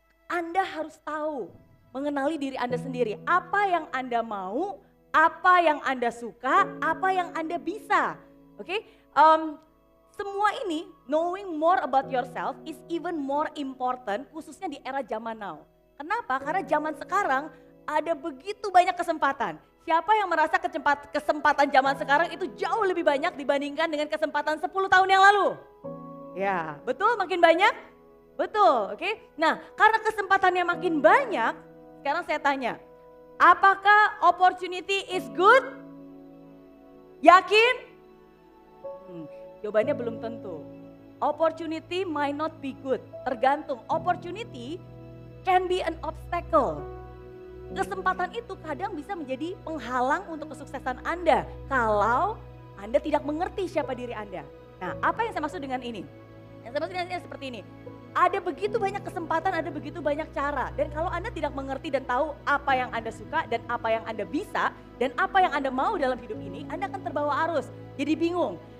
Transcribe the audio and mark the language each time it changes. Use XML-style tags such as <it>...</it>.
<id>Anda harus tahu, mengenali diri Anda sendiri. Apa yang Anda mau, apa yang Anda suka, apa yang Anda bisa.</id> <en>Oke,</en> <id>semua ini,</id> <en>knowing more about yourself is even more important,</en> <id>khususnya di era zaman</id> <en>now.</en> <id>Kenapa? Karena zaman sekarang ada begitu banyak kesempatan. Siapa yang merasa kesempatan zaman sekarang itu jauh lebih banyak dibandingkan dengan kesempatan 10 tahun yang lalu? Ya, betul makin banyak? Betul, oke. Nah, karena kesempatannya makin banyak, sekarang saya tanya, apakah</id> <en>opportunity is good?</en> <id>Yakin? Jawabannya belum tentu.</id> <en>Opportunity might not be good,</en> <id>tergantung.</id> <en>Opportunity can be an obstacle.</en> <id>Kesempatan itu kadang bisa menjadi penghalang untuk kesuksesan Anda kalau Anda tidak mengerti siapa diri Anda. Nah, apa yang saya maksud dengan ini? Yang saya maksud dengan ini seperti ini. Ada begitu banyak kesempatan, ada begitu banyak cara. Dan kalau Anda tidak mengerti dan tahu apa yang Anda suka dan apa yang Anda bisa dan apa yang Anda mau dalam hidup ini, Anda akan terbawa arus. Jadi bingung.</id>